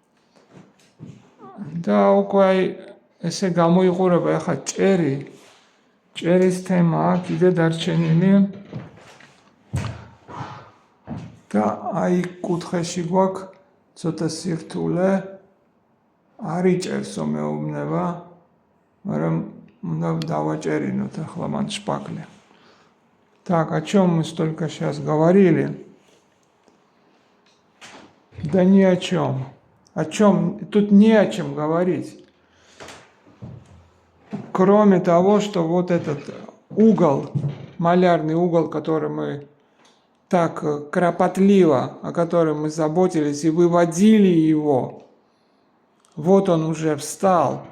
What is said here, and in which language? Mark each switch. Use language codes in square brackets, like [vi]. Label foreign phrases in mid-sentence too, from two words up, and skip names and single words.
[ka] და უკვე ესე გამოიყურება ეხლა ჭერის თემაა კიდე დარჩენილი. და აი კუთხეში გვაქვს ცოტა სირთულე, არ იჭერსო მეუბნება, მაგრამ უნდა დავაჭერინოთ ახლა მან шпакле. [ru] Так, о чем мы столько сейчас говорили? Да ни о чем. О чем? Тут не о чем говорить. Кроме того, что вот этот угол, малярный угол, который мы так кропотливо, о котором мы заботились и выводили его, вот он уже встал.